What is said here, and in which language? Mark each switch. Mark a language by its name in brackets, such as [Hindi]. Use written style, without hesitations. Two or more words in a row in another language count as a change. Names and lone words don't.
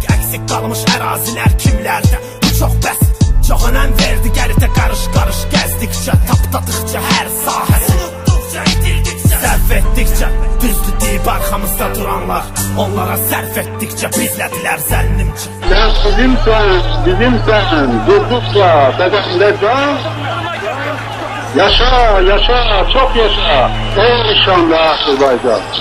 [Azerbaijani] Əksik qalmış ərazilər kimlərdə, bu çox bəsit. Çox önəm verdi gəritə qarış-qarış gəzdikcə. Tapdadıqca hər sahəsi unutduqca, itirdikcə, sərf etdikcə. Düzdür deyib arxamızda duranlar, onlara sərf etdikcə bizlədilər zənnimcə. [Turkish] Sen bizimsen, durdukça bedende can. Yaşa, yaşa, çok yaşa. Ey şanlı Azerbaycan.